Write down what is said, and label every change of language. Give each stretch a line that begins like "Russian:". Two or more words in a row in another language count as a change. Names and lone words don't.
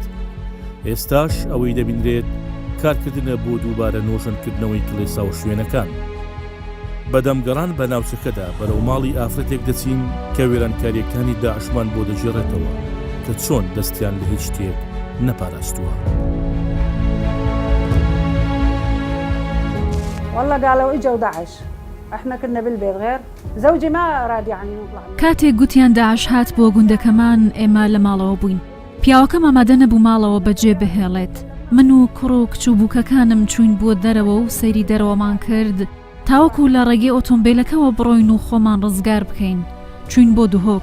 Central Kurdish: ئێستاش ئەوەی دەبینرێت کارکردنە بۆ دووبارە نۆژەنکردنەوەی کلێسا و شوێنەکان. بەدەمگەڕان بە ناوچەکەدا بەرەو ماڵی ئافرەتێک دەچین کە وێرانکاریەکانی داعشمان بۆ دەژێڕێتەوە کە چۆن دەستیان لە هیچ شتێک نەپاراستووە.
Arabic: والله قالوا اجوا داعش احنا كنا بالبيت غير زوجي ما اراد يعني نطلع.
Central Kurdish: کاتێک گوتیان داعش هات بۆ گوندەکەمان ئێمە لە ماڵەوە بووین. پیاوەکەم ئامادە نەبوو ماڵەوە بەجێ بهێڵێت. من و کوڕ و کچوبووکەکانم چوین بۆ دەرەوە و سەیری دەرەوەمان کرد تاوەکو لە ڕێگەی ئۆتۆمبیلەکەەوە بڕۆین و خۆمان ڕزگار بکەین. چوین بۆ دوهۆک.